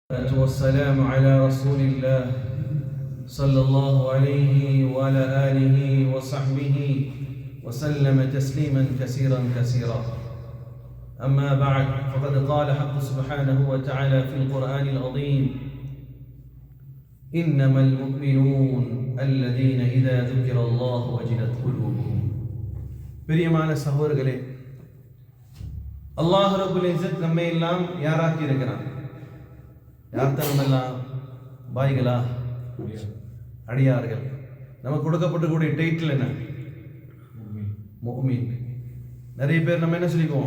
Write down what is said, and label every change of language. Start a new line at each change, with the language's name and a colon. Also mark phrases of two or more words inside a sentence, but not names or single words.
Arabic: والسلام على رسول الله صلى الله عليه وعلى آله وصحبه وسلم تسليما كثيرا كثيرا. أما بعد، فقد قال حق سبحانه وتعالى في القرآن العظيم: إنما المؤمنون الذين إذا ذكر الله وجلت قلوبهم.
Tamil: பிரியமான சகோதரர்களே, அல்லாஹ்
Arabic: رب العزة
Tamil: நம்மை எல்லாம் யாராக்கி இருக்கிறான்? யார் தரமெல்லாம்? பாய்களா, அடியார்கள். நமக்கு கொடுக்கப்பட்டக்கூடிய டைட்டில் என்ன? முஃமின். நிறைய பேர் நம்ம என்ன சொல்லிக்குவோம்?